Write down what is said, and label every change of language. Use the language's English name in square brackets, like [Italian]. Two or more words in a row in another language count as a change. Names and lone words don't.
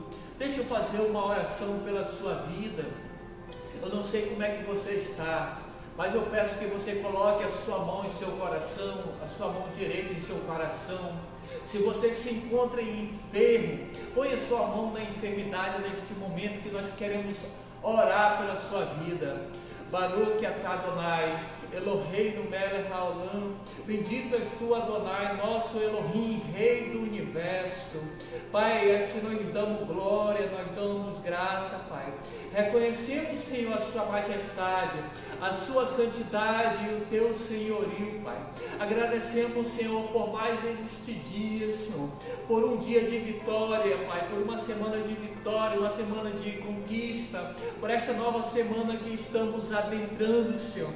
[Portuguese] Deixa eu fazer uma oração pela sua vida. Eu não sei como é que você está, mas eu peço que você coloque a sua mão em seu coração, a sua mão direita em seu coração. Se você se encontra enfermo, ponha sua mão na enfermidade neste momento que nós queremos orar pela sua vida. [Hebrew] ברוך אתה אדוני, אלוהינו מלך העולם, [Portuguese] bendito és tu, Adonai, nosso Elohim, Rei do Universo. Pai, a Ti nós damos glória, nós damos graça, Pai. Reconhecemos, Senhor, a Sua majestade, a Sua santidade e o Teu senhorio, Pai. Agradecemos, Senhor, por mais este dia, Senhor, por um dia de vitória, Pai, por uma semana de vitória, uma semana de conquista, por esta nova semana que estamos adentrando, Senhor.